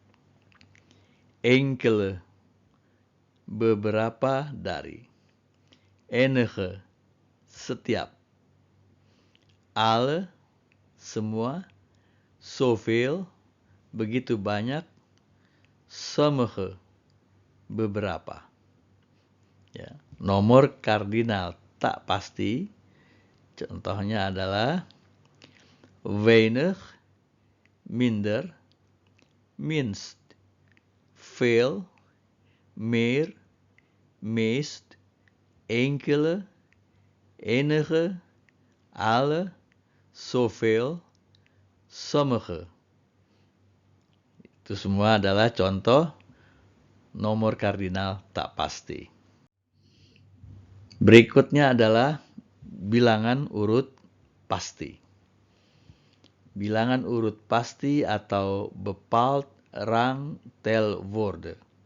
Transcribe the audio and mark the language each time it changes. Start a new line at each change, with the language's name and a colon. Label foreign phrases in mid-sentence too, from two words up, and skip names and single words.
Indonesian: enkele, beberapa dari, enige, setiap, alle, semua, zoveel, begitu banyak, sommige, beberapa. Ya. Nomor kardinal tak pasti, contohnya adalah
Dutch: weinig, minder, minst, veel, meer, meest, enkele, enige, alle, zoveel, sommige.
Indonesian: Itu semua adalah contoh nomor kardinal tak pasti. Berikutnya adalah bilangan urut pasti. Bilangan urut pasti atau
Dutch: bepaald rangtelwoorden.